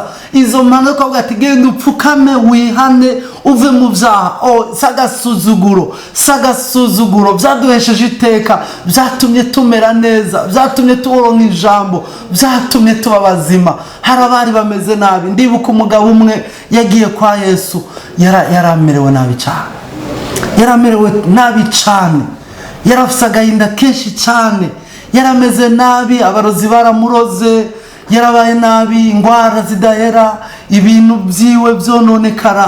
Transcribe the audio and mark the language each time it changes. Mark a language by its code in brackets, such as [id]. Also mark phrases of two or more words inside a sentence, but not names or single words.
[rn] Izo mpanuro kuvuga ati genda upfukame wihane uve mu byaha. Sagasuzuguro byaduhesheje iteka, byatumye tumera neza, byatumye turonka ijambo, byatumye tuba bazima. Hari abari bameze nabi. Ndibuka umugabo umwe yagiye kwa Yesu, yaramerewe nabi cyane, yaramerewe nabi cyane, yarafise agahinda kenshi cyane, yarameze nabi, abarozi baramuroze, yarabaye nabi, ingwara zidahera, ibintu byiwe byononekara.